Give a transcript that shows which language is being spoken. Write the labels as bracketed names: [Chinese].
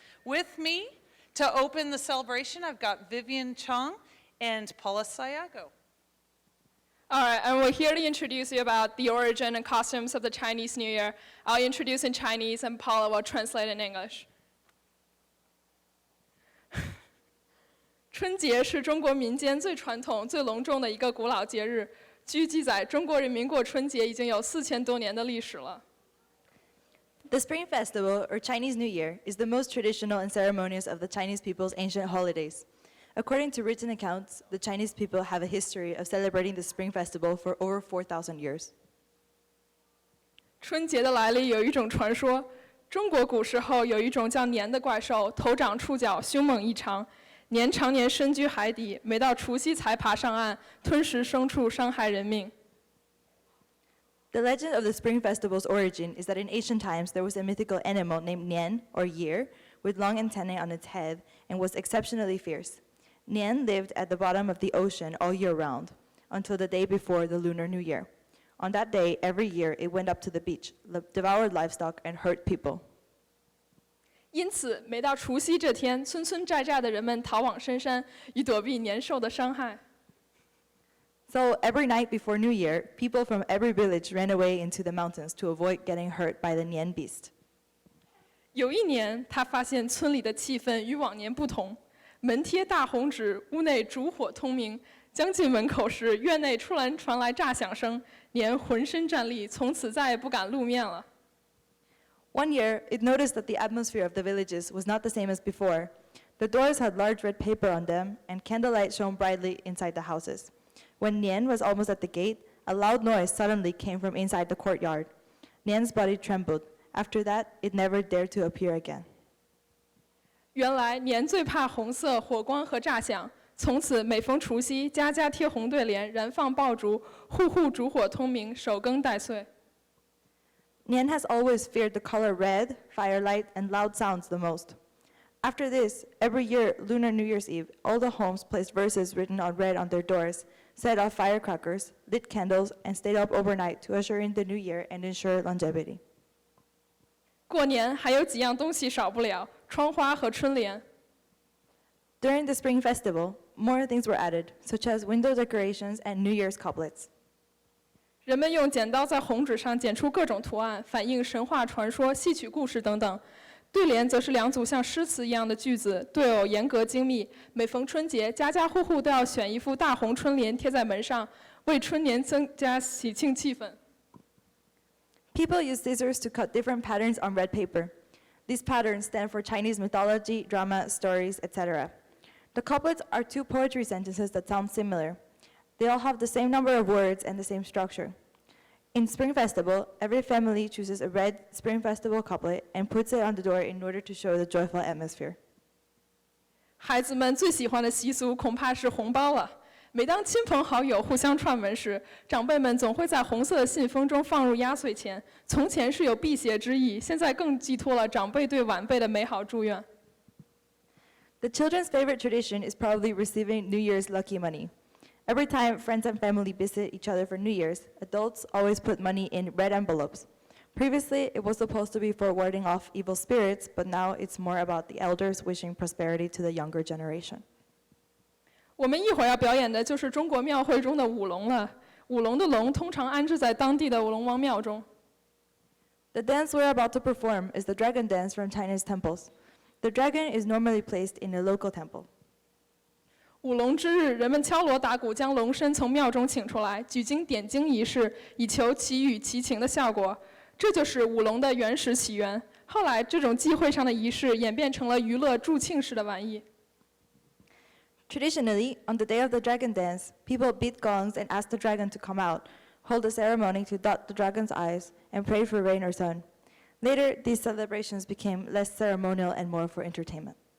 [English] With me to open the celebration, I've got Vivian Chong and Paula Sayago. All right, and we're here to introduce you about the origin and customs of the Chinese New Year. I'll introduce in Chinese and Paula will translate in English. [Chinese] 春节是中国民间最传统、最隆重的一个古老节日。据记载，中国人民过春节已经有4000多年的历史了。 [English] The Spring Festival, or Chinese New Year, is the most traditional and ceremonious of the Chinese people's ancient holidays. According to written accounts, the Chinese people have a history of celebrating the Spring Festival for over 4,000 years. [Chinese] 春节的来历有一种传说：中国古时候有一种叫年的怪兽，头长触角，凶猛异常。年常年深居海底，每到除夕才爬上岸，吞食牲畜，伤害人命。 [English] The legend of the Spring Festival's origin is that in ancient times there was a mythical animal named Nian, or year, with long antennae on its head and was exceptionally fierce. Nian lived at the bottom of the ocean all year round, until the day before the Lunar New Year. On that day, every year, it went up to the beach, devoured livestock, and hurt people. [Chinese] 因此，每到除夕这天，村村寨寨的人们逃往深山，以躲避年兽的伤害。 [English] So every night before New Year, people from every village ran away into the mountains to avoid getting hurt by the Nian beast. [Chinese] 有一年，他发现村里的气氛与往年不同，门贴大红纸，屋内烛火通明。将近门口时，院内突然传来炸响声，年浑身战栗，从此再也不敢露面了。 [English] One year, it noticed that the atmosphere of the villages was not the same as before. The doors had large red paper on them, and candlelight shone brightly inside the houses. When Nian was almost at the gate, a loud noise suddenly came from inside the courtyard. Nian's body trembled. After that, it never dared to appear again. [Chinese] 原来年最怕红色、火光和炸响，从此每逢除夕，家家贴红对联，燃放爆竹，户户烛火通明，守更待岁。 [English] Nian has always feared the color red, firelight, and loud sounds the most. After this, every year, Lunar New Year's Eve, all the homes placed verses written on red on their doors, set off firecrackers, lit candles, and stayed up overnight to usher in the new year and ensure longevity. [Chinese] 过年还有几样东西少不了，窗花和春联。 [English] During the Spring Festival, more things were added, such as window decorations and New Year's couplets. [Chinese] 人们用剪刀在红纸上剪出各种图案，反映神话传说、戏曲故事等等。对联则是两组像诗词一样的句子，对偶严格精密。每逢春节，家家户户都要选一副大红春联贴在门上，为春年增加喜庆气氛。 [English] People use scissors to cut different patterns on red paper. These patterns stand for Chinese mythology, drama, stories, etc. The couplets are two poetry sentences that sound similar. They all have the same number of words and the same structure. In Spring Festival, every family chooses a red Spring Festival couplet and puts it on the door in order to show the joyful atmosphere. [Chinese] 孩子们最喜欢的习俗恐怕是红包了。每当亲朋好友互相串门时，长辈们总会在红色的信封中放入压岁钱。从前是有辟邪之意，现在更寄托了长辈对晚辈的美好祝愿。 [English] The children's favorite tradition is probably receiving New Year's lucky money. Every time friends and family visit each other for New Year's, adults always put money in red envelopes. Previously, it was supposed to be for warding off evil spirits, but now it's more about the elders wishing prosperity to the younger generation. [Chinese] 我们一会儿要表演的就是中国庙会中的舞龙了。舞龙的龙通常安置在当地的龙王庙中。 [English] The dance we're about to perform is the dragon dance from Chinese temples. The dragon is normally placed in a local temple. [Chinese] 舞龙之日，人们敲锣打鼓将龙身从庙中请出来，举经点睛仪式，以求祈雨祈晴的效果。这就是舞龙的原始起源。后来，这种忌讳上的仪式演变成了娱乐助庆式的玩意。 [English] Traditionally, on the day of the dragon dance, people beat gongs and ask the dragon to come out, hold a ceremony to dot the dragon's eyes, and pray for rain or sun. Later, these celebrations became less ceremonial and more for entertainment.